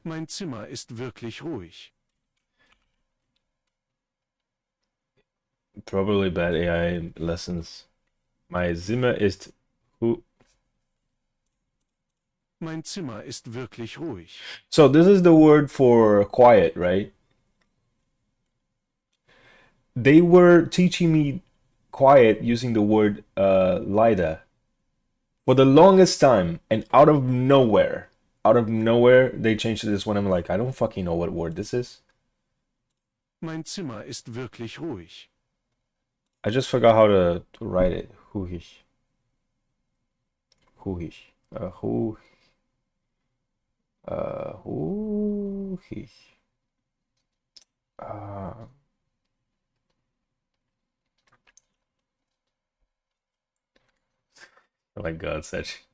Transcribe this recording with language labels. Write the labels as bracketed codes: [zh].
[de] Mein Zimmer ist wirklich ruhig. [en] Probably bad AI lessons. My [de] Zimmer ist Mein Zimmer ist wirklich ruhig. [en] So this is the word for quiet, right? They were teaching me quiet using the word leider for the longest time, and out of nowhere, they changed to this one. I'm like, I don't fucking know what word this is. [de] Mein Zimmer ist wirklich ruhig. [en] I just forgot how to write it. Ruhig. Huhich. Hu. Huhich. Oh my God, Sech.